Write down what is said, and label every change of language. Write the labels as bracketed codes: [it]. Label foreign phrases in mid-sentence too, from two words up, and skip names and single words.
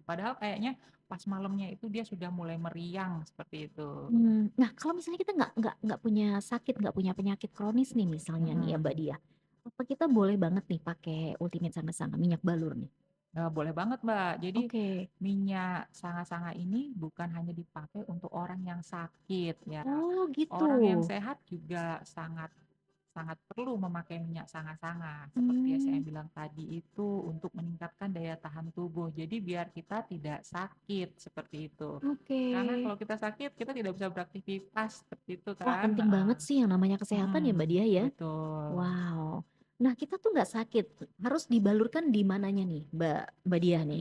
[id] Padahal kayaknya pas malamnya itu dia sudah mulai meriang, seperti itu. Nah kalau misalnya kita nggak punya sakit, nggak punya penyakit kronis nih misalnya nih ya Mbak Mhm. Diah, apa kita boleh banget nih pakai Ultimate Sanga-Sanga, minyak balur nih? Boleh banget, Mbak. Jadi Oke. minyak sanga-sanga ini bukan hanya dipakai untuk orang yang sakit ya. Oh gitu. Orang yang sehat juga sangat sangat perlu memakai minyak sanga-sanga. Seperti yang saya Mmm, bilang tadi itu untuk meningkatkan daya tahan tubuh. Jadi biar kita tidak sakit seperti itu. oke. Karena kalau kita sakit, kita tidak bisa beraktivitas seperti itu Wah kan. penting Heeh. banget sih yang namanya kesehatan ya Mbak Mm-mm, Diah ya? betul. Wow. Nah, kita tuh nggak sakit, harus dibalurkan di mananya nih, Mbak Diah nih,